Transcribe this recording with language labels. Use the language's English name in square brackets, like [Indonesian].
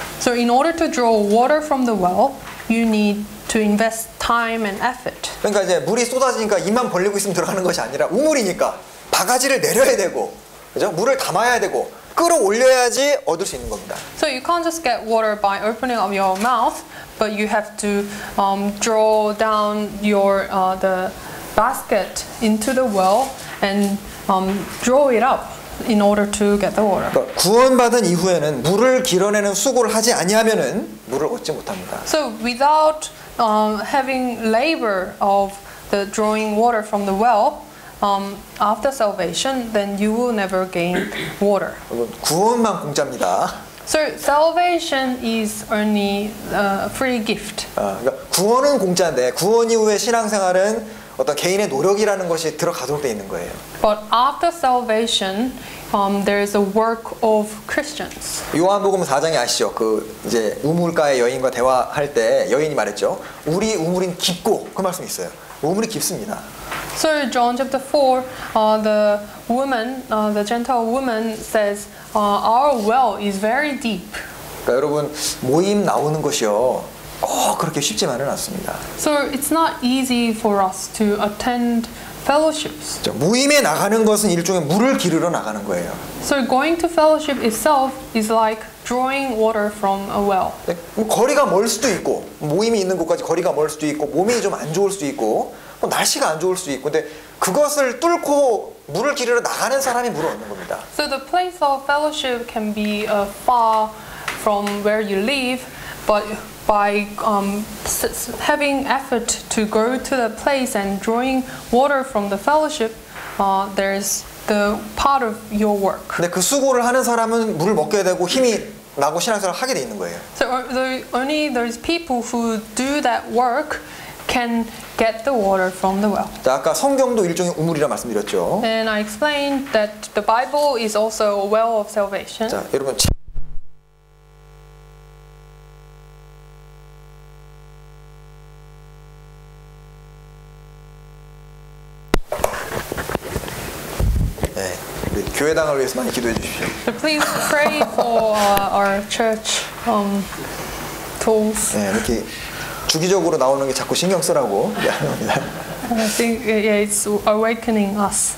[English] So in order to draw water from the well, you need to invest time and effort. [Korean] 그러니까 이제 물이 쏟아지니까 입만 벌리고 있으면 들어가는 것이 아니라 우물이니까 바가지를 내려야 되고, 그죠? 물을 담아야 되고 끌어올려야지 얻을 수 있는 겁니다. [English] So you can't just get water by opening up your mouth, but you have to draw down your the basket into the well and draw it up in order to get the water. [Korean] 그러니까 구원받은 이후에는 물을 길어내는 수고를 하지 아니하면은 물을 얻지 못합니다. [English] So without having labor of the drawing water from the well, after salvation, then you will never gain water. [Korean] 구원만 공짜입니다. [English] So salvation is only a free gift. [Korean] 그러니까 구원은 공짜인데 구원 이후의 신앙생활은 어떤 개인의 노력이라는 것이 들어가도록 돼 있는 거예요. [English] But after salvation, there is a work of Christians. [Korean] 요한복음 4장에 아시죠? 그 이제 우물가의 여인과 대화할 때 여인이 말했죠. 우리 우물은 깊고 그 말씀이 있어요. 우물이 깊습니다. [English] So John chapter 4, the woman, the Gentile woman says, our well is very deep. [Korean] 그러니까 여러분 모임 나오는 것이요. 그렇게 쉽지만은 않습니다. [English] So it's not easy for us to attend fellowships. [Korean] 모임에 나가는 것은 일종의 물을 기르러 나가는 거예요. [English] So going to fellowship itself is like drawing water from a well. [Korean] 거리가 멀 수도 있고 모임이 있는 곳까지 거리가 멀 수도 있고 몸이 좀 안 좋을 수도 있고 날씨가 안 좋을 수도 있고 근데 그것을 뚫고 물을 기르러 나가는 사람이 물을 얻는 겁니다. [English] So the place of fellowship can be far from where you live, but by having effort to go to the place and drawing water from the fellowship, there's the part of your work. [Korean] 근데 그 수고를 하는 사람은 물을 먹게 되고 힘이 나고 신앙생활을 하게 돼 있는 거예요. [English] So only those people who do that work can get the water from the well. [Korean] 자, 아까 성경도 일종의 우물이라 말씀드렸죠. [English] And I explained that the Bible is also a well of salvation. [Korean] 자, 여러분 네, 우리 교회당을 위해서 많이 기도해 주십시오. [English] So please pray for our church tools. [Korean] 네, 이렇게 주기적으로 나오는 게 자꾸 신경 쓰라고 합니다. [English] I think it's awakening us.